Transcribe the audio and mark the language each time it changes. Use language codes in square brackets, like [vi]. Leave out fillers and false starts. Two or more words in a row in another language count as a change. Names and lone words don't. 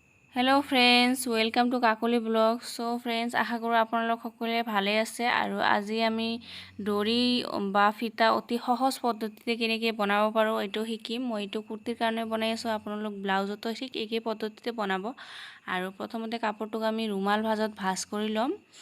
[en] Hello friends, welcome to Kakoli Blog. So friends, [hi] आशा करूँ [as] আপোনালোক সকলে ভালে আছে। আৰু আজি আমি দৰি বা ফিতা অতি সহজ পদ্ধতিতে কেনেকৈ বনাব পাৰোঁ এইটো শিকিম। মই এইটো কুৰ্তিৰ কাৰণে বনাই আছোঁ, আপোনালোক ব্লাউজতো ঠিক একেই পদ্ধতিতে বনাব। আৰু প্ৰথমতে কাপোৰটোক আমি ৰুমাল ভাঁজত ভাঁজ কৰি ল'ম।